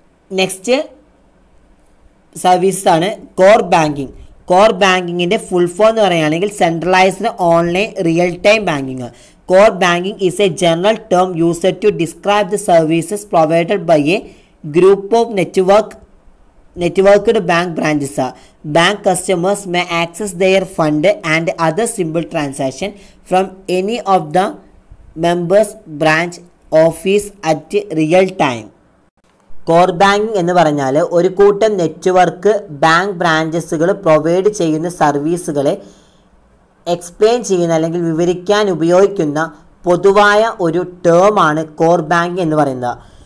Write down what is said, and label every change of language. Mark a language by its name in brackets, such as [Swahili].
[Malayalam] Next സർവീസാണ് core banking. Core ബാങ്കിങ്ങിൻ്റെ full form എന്ന് പറയുകയാണെങ്കിൽ centralised online real time banking. [English] Core banking is a general term used to describe the services provided by a group of networked bank branches. Bank customers may access their fund and other simple transaction from any of the members branch office at real time. [Malayalam] Core banking എന്ന് പറഞ്ഞാൽ ഒരു കൂട്ടം network bank ബ്രാഞ്ചസുകൾ provide ചെയ്യുന്ന സർവീസുകളെ explain ചെയ്യുന്ന അല്ലെങ്കിൽ വിവരിക്കാൻ ഉപയോഗിക്കുന്ന പൊതുവായ ഒരു ടേമാണ് കോർ ബാങ്കിങ് എന്ന് പറയുന്നത്.